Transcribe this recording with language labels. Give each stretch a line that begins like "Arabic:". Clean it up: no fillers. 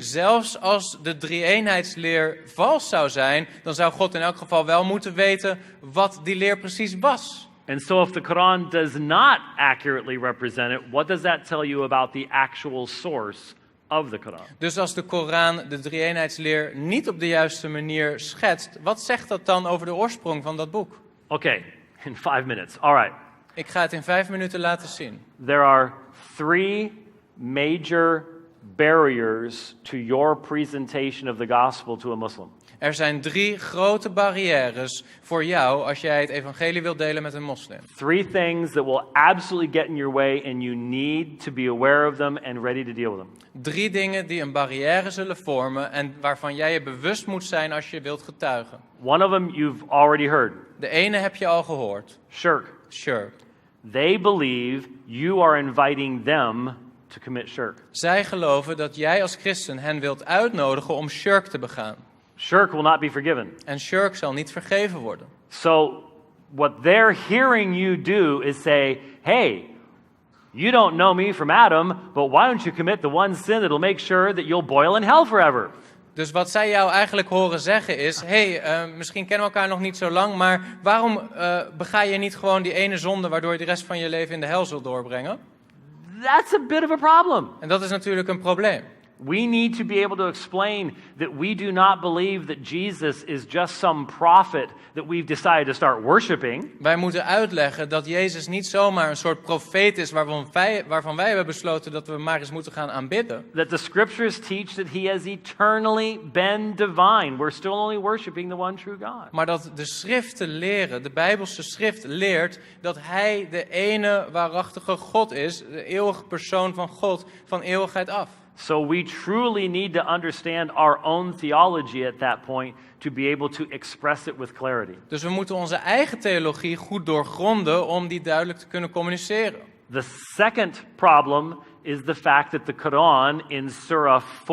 Dutch: Zelfs als de drie-eenheidsleer vals zou zijn, dan zou God in elk geval wel moeten weten wat die leer precies was.
English: And so if the Quran does not accurately represent it, what does that tell you about the actual source of the Quran?
Dutch: Dus als de Koran de drie-eenheidsleer niet op de juiste manier schetst, wat zegt dat dan over de oorsprong van dat boek?
English: Okay, in 5 minutes. All right.
Dutch: Ik ga het in 5 minuten laten zien.
English: There are 3 major barriers to your presentation of the gospel to a Muslim.
Dutch: Er zijn 3 grote barrières voor jou als jij het evangelie wilt delen met een moslim.
English: 3 things that will absolutely get in your way and you need to be aware of them and ready to deal with them.
Dutch: 3 dingen die een barrière zullen vormen en waarvan jij je bewust moet zijn als je wilt getuigen.
English: One of them you've already heard.
Dutch: De ene heb je al gehoord.
English: Shirk.
Dutch: Shirk.
English: They believe you are inviting them to commit shirk.
Dutch: Zij geloven dat jij als christen hen wilt uitnodigen om shirk te begaan.
English: Shirk will not be forgiven.
Dutch: En shirk zal niet vergeven worden.
English: So what they're hearing you do is say, hey, you don't know me from Adam, but why don't you commit the one sin that'll make sure that you'll boil in hell forever?
Dutch: Dus wat zij jou eigenlijk horen zeggen is, misschien kennen we elkaar nog niet zo lang, maar waarom bega je niet gewoon die ene zonde waardoor je de rest van je leven in de hel zult doorbrengen?
English: That's a bit of a problem.
Dutch: En dat is natuurlijk een probleem.
English: We need to be able to explain that we do not believe that Jesus is just some prophet that we've decided to start worshiping.
Dutch: Wij moeten uitleggen dat Jezus niet zomaar een soort profeet is waarvan wij hebben besloten dat we maar eens moeten gaan aanbidden.
English: That the scriptures teach that he has eternally been divine. We're still only worshiping the one true God.
Dutch: Maar dat de schriften leren, de Bijbelse schrift leert dat hij de ene waarachtige God is, de eeuwige persoon van God, van eeuwigheid af.
English: So we truly need to understand our own theology at that point to be able to express it with clarity.
Dutch: Dus we moeten onze eigen theologie goed doorgronden om die duidelijk te kunnen communiceren.
English: The second problem is the fact that the Quran in Surah 4:157